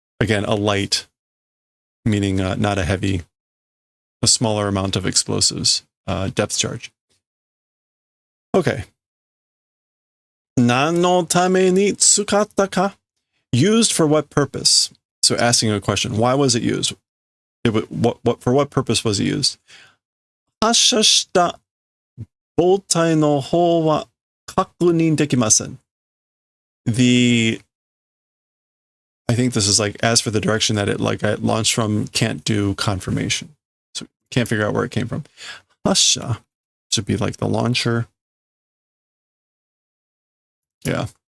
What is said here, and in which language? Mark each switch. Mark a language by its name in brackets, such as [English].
[English] Again, a light, meaning not a heavy, a smaller amount of explosives, depth charge. [Japanese] Okay. 何のために使ったか? [English] Used for what purpose? So asking a question, why was it used? For what purpose was it used? [Japanese] 発射した母体の方は確認できません. [English] I think this is like, as for the direction that it launched from, can't do confirmation. So can't figure out where it came from. 発射 should be like the launcher. Yeah.